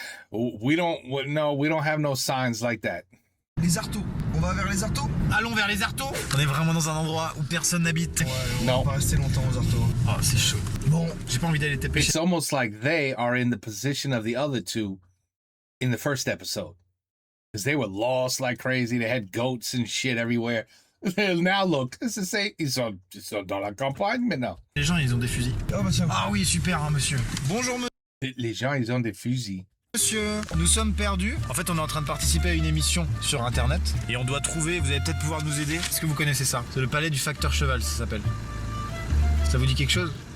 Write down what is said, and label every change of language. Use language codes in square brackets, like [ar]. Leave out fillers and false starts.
[en] we don't have no signs like that. [fr] Les Artaud. On va vers les Artaud. Allons vers les Artaud. On est vraiment dans un endroit où personne n'habite. Ouais, on va pas rester longtemps aux Artaud. Oh, c'est chaud. Bon, j'ai pas envie d'aller taper. [en] It's almost like they are in the position of the other two in the first episode. Because they were lost like crazy. They had goats and shit everywhere. Now look, it's the same. [fr] Ils sont dans la campagne maintenant. Les gens, ils ont des fusils. Oh, bah tiens. Ah oui, super, hein, monsieur. Bonjour, Les gens, ils ont des fusils. monsieur. Nous sommes perdus. En fait, on est en train de participer à une émission sur Internet. Et on doit trouver, vous allez peut-être pouvoir nous aider. Est-ce que vous connaissez ça? C'est le palais du facteur cheval, ça s'appelle. Ça vous dit quelque chose?